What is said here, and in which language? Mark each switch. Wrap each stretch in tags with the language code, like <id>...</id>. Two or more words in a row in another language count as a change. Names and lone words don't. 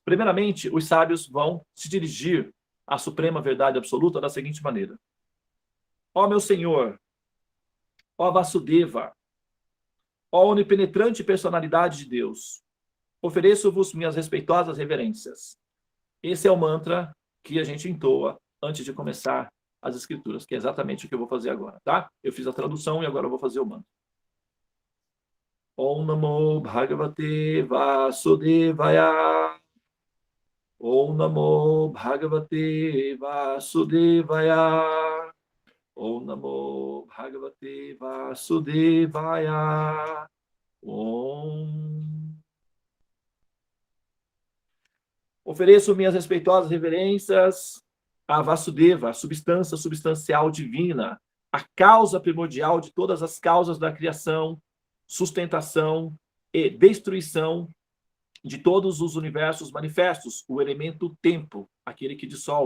<pt>Primeiramente, os sábios vão se dirigir à suprema verdade absoluta da seguinte maneira: ó meu Senhor, ó Vasudeva, ó onipenetrante personalidade de Deus, ofereço-vos minhas respeitosas reverências. Esse é o mantra que a gente entoa antes de começar as escrituras, que é exatamente o que eu vou fazer agora, tá? Eu fiz a tradução e agora eu vou fazer o mantra.</pt> <sa>ॐ नमो भगवते वासुदेवाय. ॐ नमो भगवते वासुदेवाय. ॐ नमो भगवते वासुदेवाय. ॐ.</sa> <pt>Ofereço minhas respeitosas reverências a Vasudeva, a substância substancial divina, a causa primordial de todas as causas da criação, sustentação e destruição de todos os universos manifestos, o elemento tempo, aquele que dissolve.</pt>